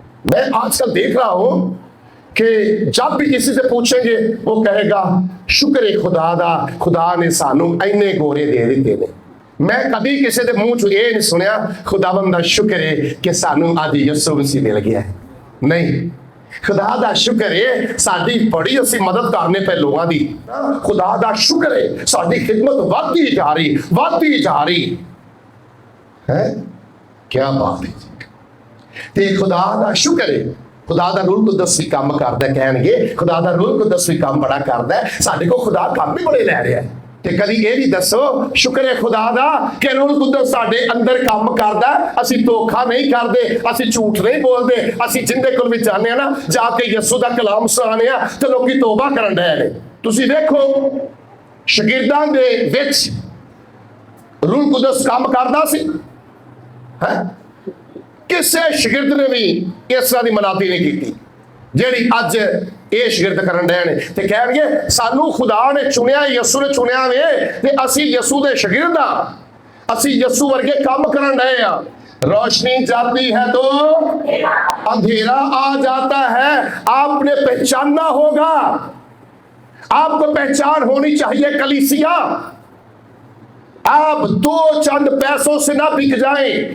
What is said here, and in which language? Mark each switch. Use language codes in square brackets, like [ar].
[ur] میں آج کل دیکھ رہا ہوں کہ جب بھی کسی سے پوچھیں گے وہ کہے گا [pa] شکر ہے خدا دا, خدا نے سانو اینے گورے دے دیتے نے. میں کبھی کسی دے منہ چ یہ نہیں سنیا خداوند دا شکر ہے کہ سانو آج یسوع مسیح مل گیا ہے. نہیں, خدا دا شکر ہے ساری بڑی اسی مدد کرنے پہ لوگاں دی. خدا دا شکر ہے ساری خدمت ودی جا رہی ہے. کیا بات ہے تے خدا دا شکر ہے. خدا دا روح القدس بھی کام کردا ہے. کہن گے خدا دا روح القدس بھی کام بڑا کردا ہے, ساڈے کو خدا کام بھی بڑے لے رہا ہے. تے کدی یہ بھی دسو شکر ہے خدا دا کہ روح القدس ساڈے اندر کام کردا ہے. اسی دھوکھا نہیں کردے, اسی جھوٹ نہیں بولدے, اسی جندے کول وچ جانے نا جا کے یسوع دا کلام سنانے آ تے لوکی توبہ کرن دے نے. تسی دیکھو شاگرداں دے وچ روح القدس کام کردا سی, کسے شگرد نے بھی اس طرح دی مناتی نہیں کی جیڑی اج یہ شگرد کرن ڈے نے. تے کہن گے سانو خدا نے چنیا, یسوع نے چنیا وے تے اسی یسوع دے شاگرد ہاں, اسی یسوع ورگے کام کرن ڈے ہاں. [ur] روشنی جاتی ہے تو اندھیرا آ جاتا ہے. آپ نے پہچاننا ہوگا, آپ کو پہچان ہونی چاہیے. کلیسیا آپ دو چند پیسوں سے نہ بک جائیں.